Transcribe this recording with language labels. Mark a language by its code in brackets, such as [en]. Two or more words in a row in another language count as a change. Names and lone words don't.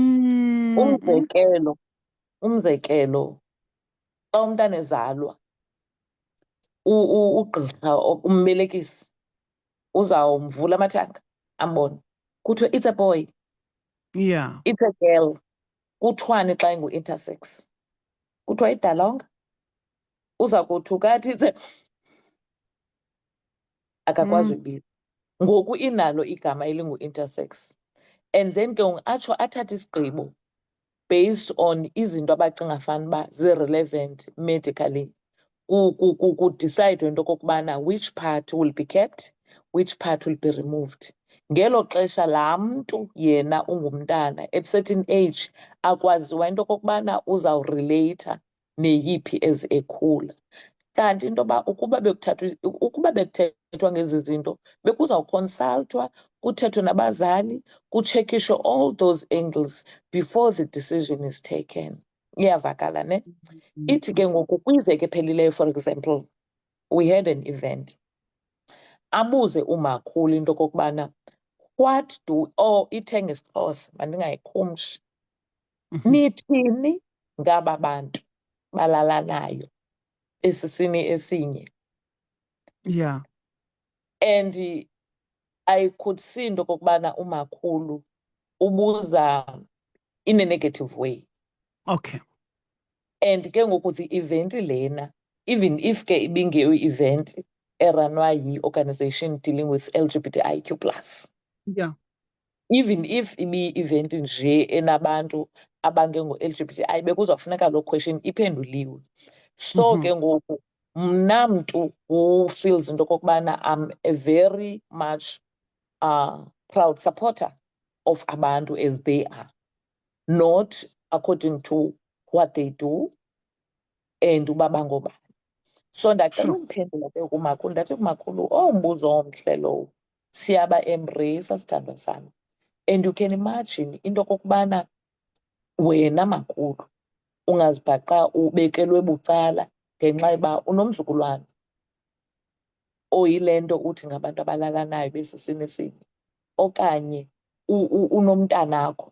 [xh] Umzekelo, xa umntana ezalwa, ugqirha, umbelekisi, uzawumvula amathanga ambone. [en] Kuthiwe it's a boy. Yeah. It's a girl. [xh] Kuthiwani xa ingu-intersex? Kuthiwa idalonga. Uza kuthi ukathi akakwazi ubiza. Ngoku inalo igama elingu-intersex. [en] And then [xh] ke atsho athathe isigqibo [en] based on [xh] izinto abacinga fanuba zi-relevant medically. [en] Decide [xh] into okokubana [en] which part will be kept, which part will be removed. [xh] Ngelo xesha laa mntu yena ungumntana [en] at certain age [xh] akwaziwa into okokubana uzawureleyitha neyiphi as ekhula. Kanti into yoba ukuba bekuthethwa ngezi zinto bekuzawukonsalthwa, kuthethwe nabazali, kutshekishwe [en] all those angles before the decision is taken. [xh] Iyavakala ne? Ithi ke ngoku kwiveki ephelileyo, [en] for example, we had an event. [xh] Abuze umakhulu into okokubana [en] what do, [xh] ithe ngesiXhosa mandingayikhumshi, nithini ngaba bantu balalanayo esisini esinye? [en] Yeah. And I could see [xh] into okokubana umakhulu ubuza [en] in a negative way. Okay. And [xh] ke ngoku [en] the event lena, even if [xh] ke ibingeyo [en] event [xh] eranwa yi-organization [en] dealing with LGBTIQ plus, Yeah. even if [xh] ibi-event nje enabantu abangengo-LGBTI, bekuzawufuneka loo question iphenduliwe. [en] So [xh] ke ngoku mna mntu [en] who feels [xh] into okokubana [en] I'm a very much proud supporter of abantu as they are, not according to what they do and [xh] uba bangobani. So ndacela [en] Sure. [xh] umphendula ke kumakhulu, ndathi kumakhulu, mbuzo omhle lowo, siyaba-embrace sithandwa sami. [en] And you can imagine [xh] into okokubana wena makhulu ungazibhaqa ubekelwe bucala ngenxa yoba unomzukulwana oyile nto uthi ngabantu abalalanayo besisini esinye, okanye unomntanakho.